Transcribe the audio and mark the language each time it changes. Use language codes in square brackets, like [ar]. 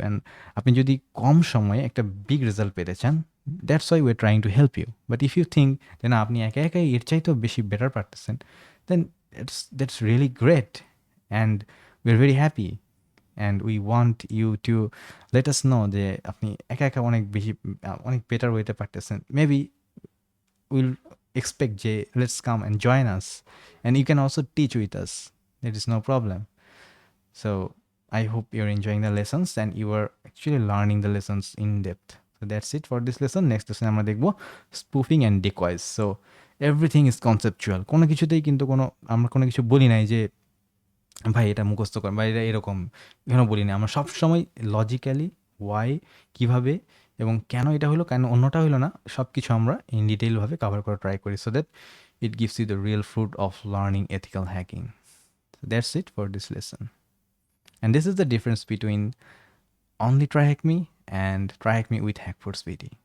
[bn] And আপনি যদি কম সময়ে একটা বিগ রেজাল্ট পেতে চান, [en] That's why we are trying to help you. But if you think [bn] যে না আপনি একা একাই এর চাইতেও বেশি বেটার পারতেছেন, [en] then that's really great and we are very happy and we want you to let us know [bn] যে আপনি একা একা অনেক বেশি অনেক বেটার ওয়েতে পারতেছেন। [en] Maybe will expect Jay, let's come and join us. And you can also teach with us. There is no problem. So I hope you're enjoying the lessons and you are actually learning the lessons in depth. So that's it for this lesson. Next lesson [bn] আমরা দেখব [en] spoofing and decoys. So everything is conceptual. [bn] কোনো কিছুতেই কিন্তু আমরা কোনো কিছু বলি নাই যে ভাই এটা মুখস্থ কর বা এটা এরকম, এখানে বলি না। আমরা সবসময় লজিক্যালি ওয়াই, কীভাবে এবং কেন এটা হলো, কেন অন্যটা হলো না, সব কিছু আমরা ইন ডিটেইলভাবে কভার করা ট্রাই করি, [en] So that it gives you the real fruit of learning ethical hacking. That's it for this lesson. And this is the difference between only try hack me and try hack me with Hackforce BD.